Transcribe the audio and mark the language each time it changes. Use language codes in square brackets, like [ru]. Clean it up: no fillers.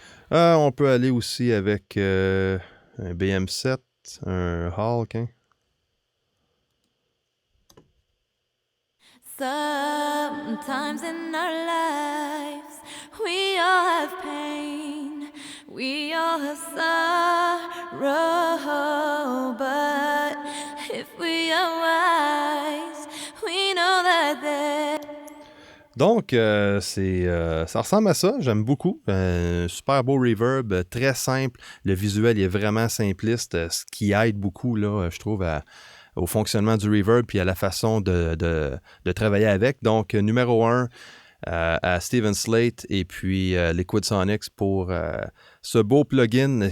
[fr] On peut aller aussi avec un BM7, un Hawk. Hein? [en] Sometimes in our lives, we all have pain, we all have sorrow, but if we are wise, we know that there... [fr] Donc, ça ressemble à ça, j'aime beaucoup. Super beau reverb, très simple. Le visuel est vraiment simpliste, ce qui aide beaucoup, là, je trouve, au fonctionnement du reverb puis à la façon de travailler avec. Donc, numéro 1 à Steven Slate et puis Liquid Sonics pour ce beau plugin.